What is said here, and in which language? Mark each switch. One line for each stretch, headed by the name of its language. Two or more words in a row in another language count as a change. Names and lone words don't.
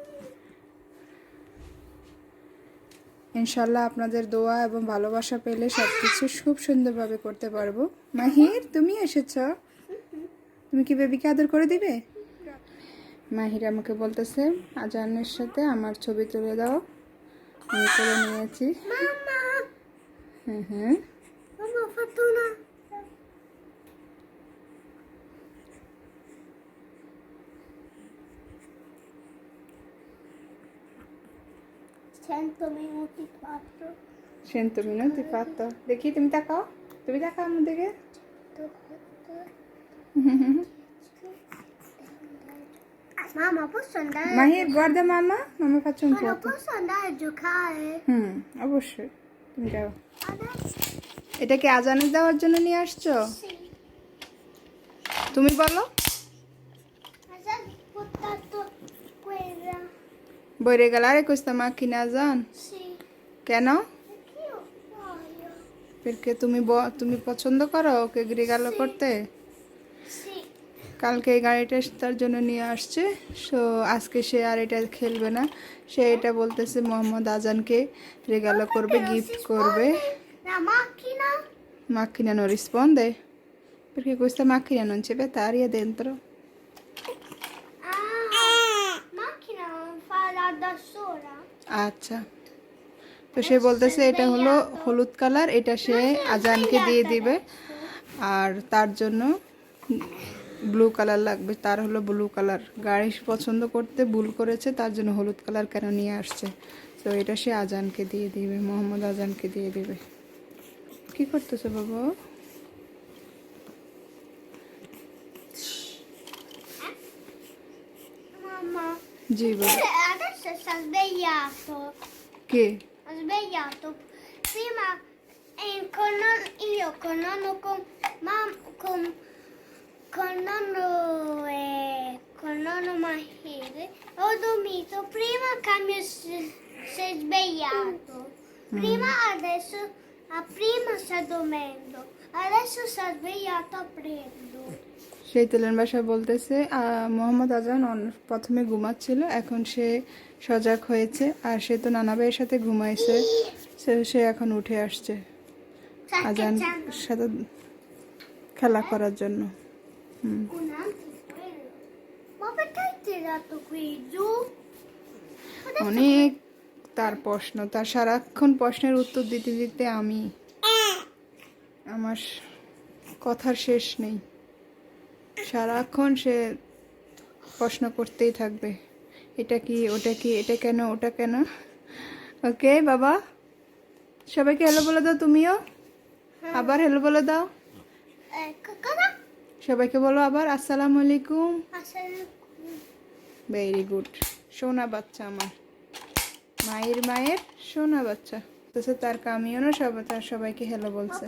Bangla: ইনশাল্লাহ আপনাদের দোয়া এবং ভালোবাসা পেলে সব কিছু খুব সুন্দরভাবে করতে পারবো। মাহির তুমি এসেছ, তুমি কি বেবিকে আদর করে দিবে? মাহির আমাকে বলতেছে আজানের সাথে আমার ছবি তুলে দাও, আমি করে নিয়েছি। হ্যাঁ হ্যাঁ
Italian: Sento minuti fatto.
Bangla: দেখি তুমি তাকাও, আমার দিকে।
Italian: Mamma, posso andare? Mahir, guarda mamma faccio un Ma non foto. posso andare a giocare?
Bangla: অবশ্যই তুমি যাও। এটা কি আজানে দেওয়ার জন্য নিয়ে আসছো? তুমি বলো।
Italian: Cosa hai portato quella? Vuoi regalare questa macchina a Azan? Sì.
Bangla: কেন?
Italian: Perché io voglio.
Bangla: Perché তুমি পছন্দ করো ওকে রেগালো করতে?
Italian: Sì.
Bangla: কালকে এই গাড়িটা তার জন্য নিয়ে আসছে। সো আজকে সে আর এটা খেলবে না, সে এটা বলতেছে মোহাম্মদ আজানকে রেগালো করবে, গিফট করবে।
Italian: La macchina? Macchina non risponde? Perché questa macchina non c'è battaria dentro. Ah, macchina non fa da sola.
Bangla: আচ্ছা, তো সে বলতেছে এটা হলো হলুদ কালার, এটা সে আজানকে দিয়ে দিবে। আর তার জন্য
English: blue color
Bangla: লাগবে, তার হলো
English: blue color.
Bangla: গাড়ি পছন্দ করতে ভুল করেছে, তার জন্য হলুদ কালার কেন নিয়ে আসছে। তো এটা সে আজানকে দিয়ে দিবে, মোহাম্মদ আজানকে দিয়ে দিবে। কি করতেছে বাবা?
Italian: Mamma.
Bangla: জি বাবা।
Italian: Adesso si è svegliato.
Bangla: কে?
Italian: Ha svegliato. Prima io con nonno con nonno dormito, prima cambio si è svegliato. Prima adesso, prima sta dormendo, adesso sta svegliato aprendo.
Bangla: সেই তেলের বাসায় বলতেছে মোহাম্মদ আজান প্রথমে ঘুমাচ্ছিল, এখন সে সজাগ হয়েছে, আর সে তো নানা ভাইয়ের সাথে ঘুমাইছে, সে এখন উঠে আসছে আজান সাথে খেলা করার জন্য। Un altro quello. Ma perché hai tirato qui giù? অনেক তার প্রশ্ন, তার সারাক্ষণ প্রশ্নের উত্তর দিতে দিতে আমার কথার শেষ নেই। সারাক্ষণ সে প্রশ্ন করতেই থাকবে, এটা কি, ওটা কি, এটা কেন, ওটা কেন। ওকে বাবা, সবাইকে হ্যালো বলে দাও, তুমিও আবার হ্যালো বলে দাও।
Italian: Cosa?
Bangla: সবাইকে বলো আবার
Arabic: السلام عليكم. Assalamualaikum.
English: very good,
Bangla: সোনা বাচ্চা আমার, মায়ের সোনা বাচ্চা। তার কামিও না, তার সবাইকে হ্যালো
Italian: Ma
Bangla: বলছে।